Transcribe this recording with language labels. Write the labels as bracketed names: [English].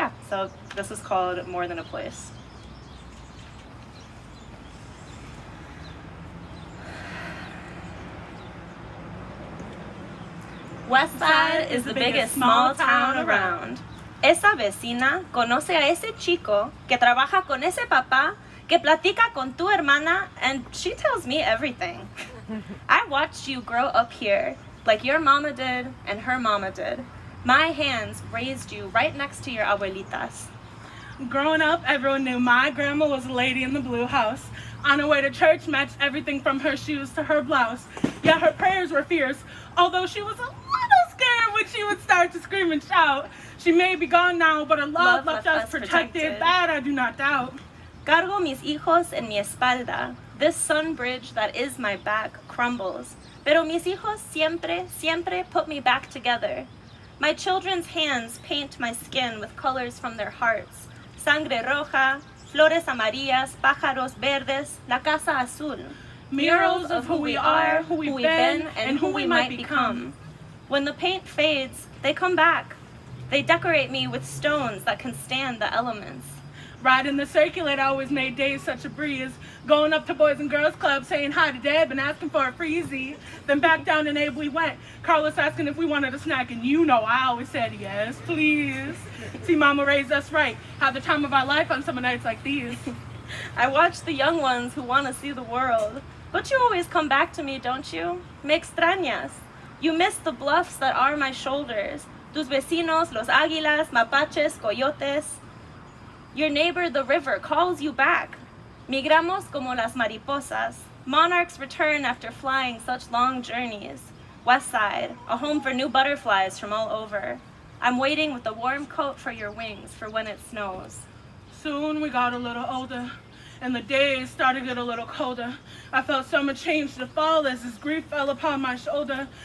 [English] So this is called More Than a Place. West Side is the biggest small town around. [Spanish] Esa vecina conoce a ese chico que trabaja con ese papá que platica con tu hermana, [English] and she tells me everything. I watched you grow up here like your mama did and her mama did. My hands raised you right next to your abuelitas. Growing up, everyone knew my grandma was a lady in the blue house. On her way to church, matched everything from her shoes to her blouse. Yet her prayers were fierce, although she was a little scared when she would start to scream and shout. She may be gone now, but her love left us protected. That I do not doubt. [Spanish] Cargo mis hijos en mi espalda. [English] This sun bridge that is my back crumbles. [Spanish] Pero mis hijos siempre, siempre [English] put me back together. My children's hands paint my skin with colors from their hearts. [Spanish] Sangre roja, flores amarillas, pájaros verdes, la casa azul. [English] Murals of who we are, who we've been, and who we might become. When the paint fades, they come back. They decorate me with stones that can stand the elements. Riding the circulator always made days such a breeze. Going up to Boys and Girls Club, saying hi to Deb and asking for a freezy. Then back down to Abe we went. Carlos asking if we wanted a snack, and I always said yes, please. See, Mama raised us right. Have the time of our life on summer nights like these. I watch the young ones who want to see the world. But you always come back to me, don't you? [Spanish] Me extrañas. [English] You miss the bluffs that are my shoulders. [Spanish] Tus vecinos, los águilas, mapaches, coyotes. [English] Your neighbor, the river, calls you back. [Spanish] Migramos como las mariposas. [English] Monarchs return after flying such long journeys. West Side, a home for new butterflies from all over. I'm waiting with a warm coat for your wings for when it snows. Soon we got a little older, and the days started to get a little colder. I felt summer change to fall as this grief fell upon my shoulder.